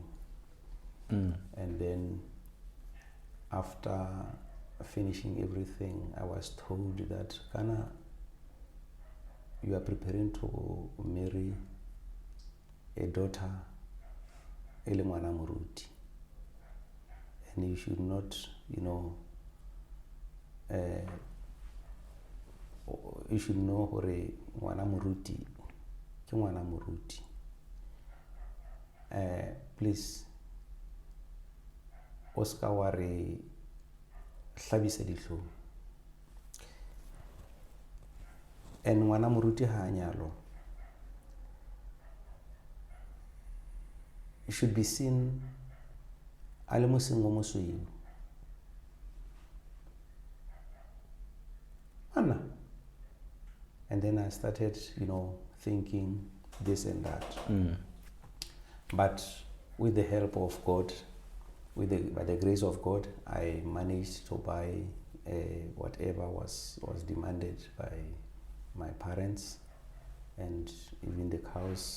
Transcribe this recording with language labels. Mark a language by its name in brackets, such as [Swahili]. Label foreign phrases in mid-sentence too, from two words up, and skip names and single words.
[English] And then after finishing everything, I was told that Kana, you are preparing to marry a daughter, Elengwana Muruti, and you should not, you know, you should know [Southern Sotho] hore ngwana moruti ke ngwana moruti. Please Oscar wa re hlabisa dihlong. And ngwana moruti ha nyalo. [English] It should be seen [Southern Sotho] a le moseng o mosweu. [English] Anna. And then I started, thinking this and that. But with the help of God, by the grace of God, I managed to buy whatever was demanded by my parents, and even the cows.